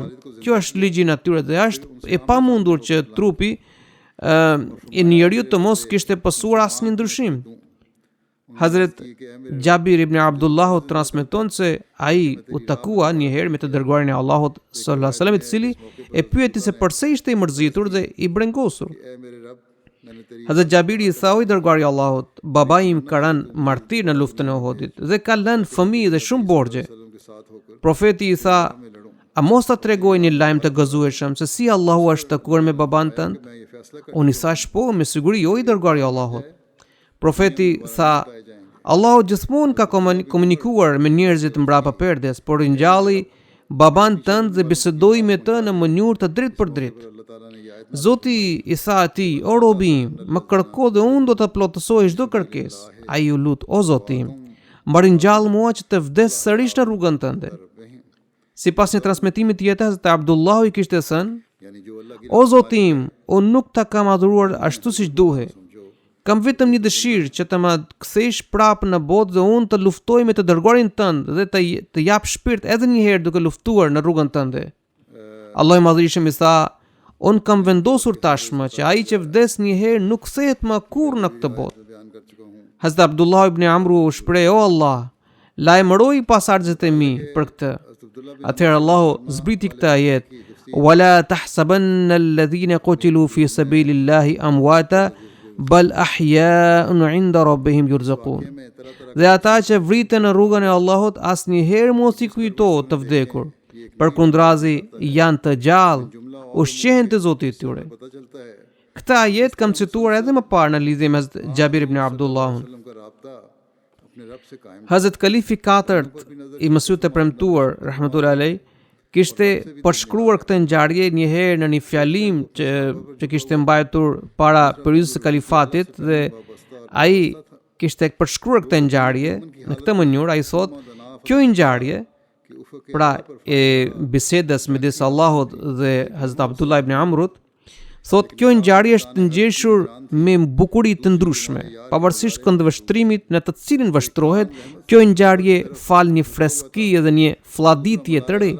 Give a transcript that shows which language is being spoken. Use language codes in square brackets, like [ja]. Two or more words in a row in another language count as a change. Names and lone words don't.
[sq] Kjo është ligji i natyrës dhe është e pamundur që trupi i njeriu të mos kishte pësuar asnjë ndryshim. Hazret Jabir ibn Abdullah transmeton se ai u takua një herë me të dërguarin e Allahut [ar] صلى الله عليه وسلم, [sq] i cili e pyeti se pse ishte i mërzitur dhe i brengosur. [ur] اے میرے رب میں نے تیری [sq] Hazret Jabiri i tha, o i dërguari i Allahut, babai im ka rënë martir në luftën e Uhudit dhe ka lënë fëmijë dhe shumë borxhe. [ur] وسلم کے ساتھ ہوکر [sq] Profeti i tha, [ur] میں لڑوں [sq] a mos ta tregoj një lajm të gëzueshëm se si Allahu është takuar me baban tënd? [ur] میں یہ فیصلہ کر [sq] Unë i thash po, me siguri, o i dërguari i Allahut. Profeti tha, Allahu gjithmonë ka komunikuar me njerëzit mbrapa perdes, por ngjalli baban tënd dhe bisedoi me të në mënyrë të drejtë për drejtë. [ur] اللہ تعالیٰ نے یہ آیت [sq] Zoti i tha atij, o robi im, më kërko dhe unë do të plotësoj çdo kërkesë. Ai u lut, o Zoti im, mbari ngjall mua që të vdes sërish në rrugën tënde. Sipas një transmetimi tjetër, Hazrat Abdullah i kishte thënë, [ur] یعنی جو اللہ کی [sq] o Zoti im, unë nuk ta kam adhuruar ashtu siç duhet. Kam vetëm një dëshirë që të më kthesh prapë në botë dhe unë të luftoj me të dërguarin tënd dhe të jap shpirt edhe një herë duke luftuar në rrugën tënde. Allahu i Madhërisht i tha, unë kam vendosur tashmë që ai që vdes një herë nuk kthehet më kurrë në këtë botë. [ur] بیان کر چکا ہوں [sq] Hazrat Abdullah ibn Amru u shpreh, o Allah, lajmëroj pasardhësit e mi për këtë. Atëherë Allahu zbriti këtë ajet, [ar] ولا تحسبن الذين قتلوا في سبيل الله أمواتا بل أحياء عند ربهم يرزقون. [sq] Dhe ata që vriten në rrugën e Allahut asnjëherë mos i kujto të vdekur. Përkundrazi janë të gjallë, ushqehen te Zoti i tyre. [ur] پتا چلتا ہے [sq] Këtë ajet kam cituar edhe më parë në lidhje me Jabir ibn Abdullah. [ur] وسلم کا رابطہ اپنے رب سے قائم [sq] Hazrat Kalifi IV i Mësurit të premtuar [ar] رحمة الله عليه [sq] kishte përshkruar këtë ngjarje një herë në një fjalim që kishte mbajtur para periudhës së kalifatit dhe ai kishte përshkruar këtë ngjarje në këtë mënyrë. Ai thotë, kjo ngjarje, [ur] کہ افق [sq] pra e bisedës midis Allahut dhe Hazrat Abdullah ibn Amrut, Thot kjo ngjarje është të ngjeshur me bukuri të ndryshme, pavarësisht këndvështrimit në të cilin vështrohet, kjo ngjarje fal një freski dhe një fladitje të re.